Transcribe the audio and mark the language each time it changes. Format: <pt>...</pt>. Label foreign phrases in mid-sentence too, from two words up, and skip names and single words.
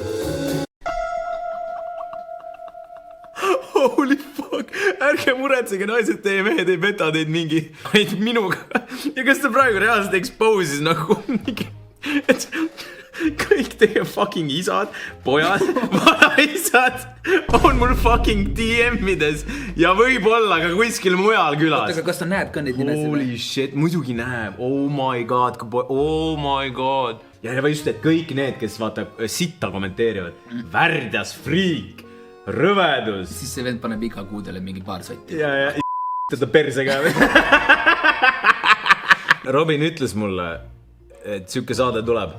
<en>Holy fuck,</en> <et>ärge muretsege naised, teie mehed ei peta teid mingi vaid minuga. Ja kas ta praegu reaalselt expose'is nagu mingi, et kõik teie fucking isad, pojad, vanaisad on mul fucking DM-ides ja võib-olla ka kuskil mujal külas. Aga kas ta näeb ka neid nimesid?</et> <en>Holy shit,</en> <et>muidugi näeb.</et> <en>Oh my god.</en> <et>Ja just, et kõik need, kes vaata sitta kommenteerivad. Värdjas, friik, rõvedus. Siis see vend paneb iga kuudele mingi paar sotti. Ja teda perse ka. Robin ütles mulle, et siuke saade tuleb.</et>